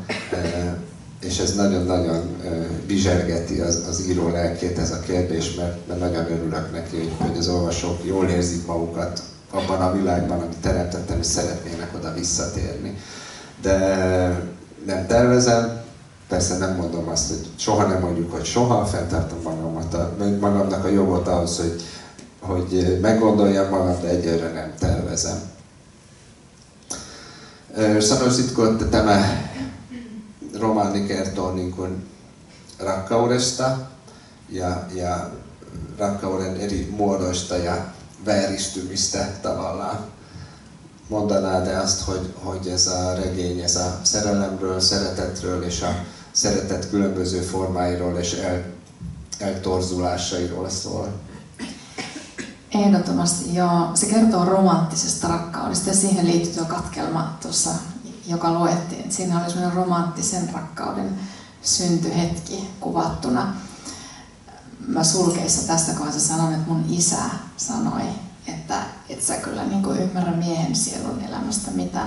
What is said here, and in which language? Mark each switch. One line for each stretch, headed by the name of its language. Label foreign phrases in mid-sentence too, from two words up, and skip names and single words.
Hungarian: És ez nagyon-nagyon bizsergeti az író lelkét ez a kérdés, mert nagyon örülök neki, hogy az olvasók jól érzik magukat abban a világban, amit teremtettem, és szeretnének oda visszatérni. De nem tervezem, persze nem mondom azt, hogy soha nem mondjuk, hogy soha, fenntartom magamnak a jogot ahhoz, hogy meggondoljam magam, de egyelőre nem tervezem.
Finnish: Sanoisitko, että tämä romaani kertoo niin kuin rakkaudesta ja rakkauden eri muodoista ja vääristymistä tavallaan.
Hungarian: Mondanád azt, hogy ez a regény, ez a szerelemről, szeretetről és a szeretet különböző formáiról és eltorzulásairól szól?
Finnish: Ehdottomasti joo. Se kertoo romanttisesta rakkaudesta ja siihen liittyy tuo katkelma tuossa, joka luettiin. Siinä oli sellainen romanttisen rakkauden syntyhetki kuvattuna. Mä sulkeissa tästä kohdassa sanon, että mun isä sanoi, että et sä kyllä niin kuin ymmärrä miehen sielun elämästä mitään.